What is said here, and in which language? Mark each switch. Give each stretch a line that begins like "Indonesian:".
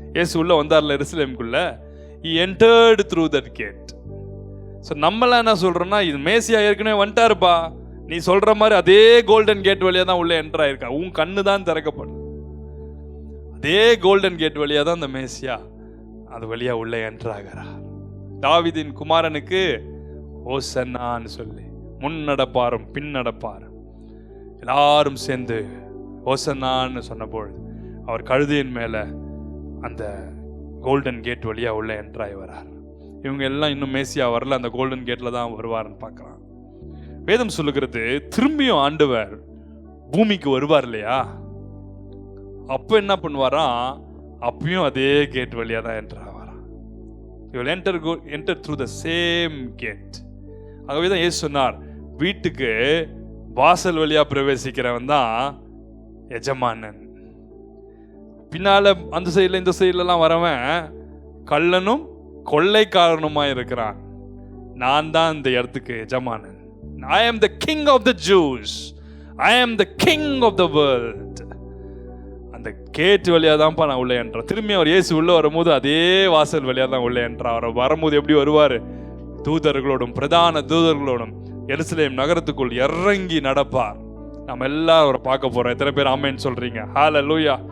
Tamil: இயேசு உள்ள வந்தார்ல எருசலேமுக்குள்ள,
English: he entered through that gate.
Tamil: So நம்மளாம் என்ன சொல்றோம்னா, இது மேசியா ஏற்கனவே வந்துட்டாருப்பா, நீ சொல்ற மாதிரி அதே கோல்டன் கேட் வழியா தான் உள்ள என்டர் ஆயிருக்கா, உன் கண்ணு தான் திறக்கப்படும். அதே கோல்டன் கேட் வழியா தான் அந்த மேசியா அது வழியா உள்ள என்டர் ஆகிறார். தாவீதின் குமாரனுக்கு ஓசன்னான்னு சொல்லி முன் நடப்பாரும் பின் நடப்பாரும் எல்லாரும் சேர்ந்து ஓசன்னான்னு சொன்ன பொழுது அவர் கழுதையின் மேல அந்த கோல்டன் கேட் வழியா உள்ள என்டர் ஆகி வரார். இவங்க எல்லாம் இன்னும் மேசியா வரல, அந்த கோல்டன் கேட்ல தான் வருவார்னு பார்க்கலாம். வேதம் சொல்லுகிறது, திரும்பியும் ஆண்டவர் பூமிக்கு வருவார் இல்லையா, அப்ப என்ன பண்ணுவாராம், அப்பயும் அதே கேட் வழியா தான் enter ஆவாராம்.
English: You will enter through the same gate.
Tamil: ஆகவே தான் இயேசு சொன்னார், வீட்டுக்கு வாசல் வழியா பிரவேசிக்கிறவன் தான் எஜமானன். பின்னால அந்த சைடுல இந்த சைடுலாம் வரவன் கள்ளனும் கொள்ளைக்காரனுமா இருக்கிறான். நான் தான் இந்த இடத்துக்கு எஜமானன்.
English: I am the king of the Jews. I am the king of the world.
Tamil: அந்த கேட் வழியா தான்ப்பா நான் உள்ள என்றேன். திரும்பி அவர் இயேசு உள்ள வரும்போது அதே வாசல் வழியா தான் உள்ள என்றார். அவர் வரும்போது எப்படி வருவார்? தூதர்களோடும் பிரதான தூதர்களோடும் எருசலேம் நகரத்துக்குள் இறங்கி நடப்பார். நம்ம எல்லாரும் அவரை பார்க்க போறோம். எத்தனை பேர் ஆமென் சொல்றீங்க? ஹல்லேலூயா.